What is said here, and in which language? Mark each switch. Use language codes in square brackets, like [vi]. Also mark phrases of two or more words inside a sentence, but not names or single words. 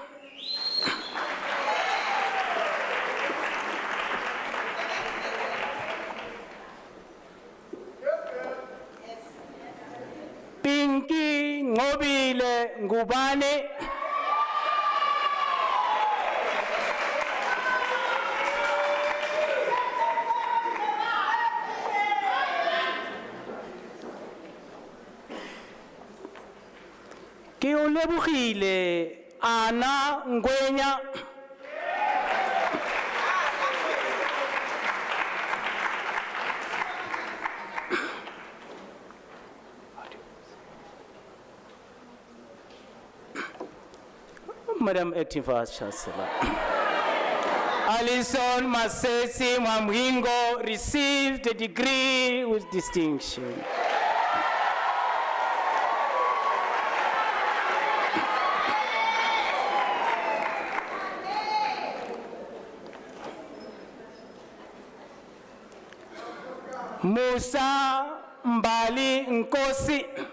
[en] Pinky Ngobile Ngubane. [nso] Ke o lebogile Ana Ngwenya. [en] Madam Acting Vice Chancellor. Alison Masesi Mwamhingo received a degree with distinction. Musa Mbali Nkosi.